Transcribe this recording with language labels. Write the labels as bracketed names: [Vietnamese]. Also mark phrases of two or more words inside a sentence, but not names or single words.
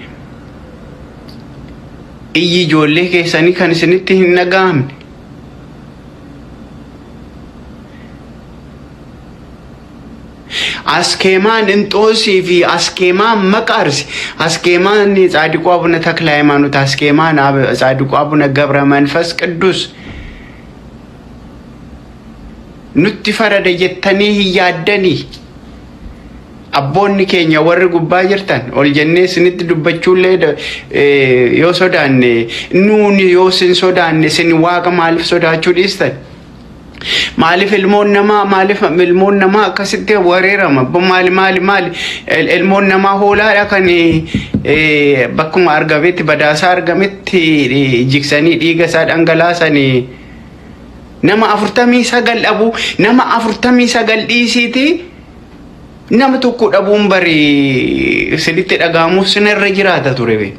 [Oromo] iyyi ijoollee keessanii kan isinitti hin dhaga'amne askeemaan inxoosii fi askeemaan maqaarsi askeemaan ጻድቁ አቡነ ተክለ ሃይማኖት askeemaan ጻድቁ አቡነ ገብረ መንፈስ ቅዱስ nutti farada jettanii hiyyaadanii abboonni keenya warri gubbaa jirtan ol jennee isinitti dubbachuullee yoo sodaanne nuuni yoo sin sodaanne sin waaqa maaliif sodaachuu dhiistan Maalif ilmoon namaa akkasitti wareerama maali ilmoon namaa hoolaadha kan bakkuma argametti badaasaa argametti jiksanii dhiiga isaa dhangalaasanii nama 49 dhabu nama 49 dhiisiiti nama tokko dhabuun bari siditti dhagaamuuf sinirra jiraata ture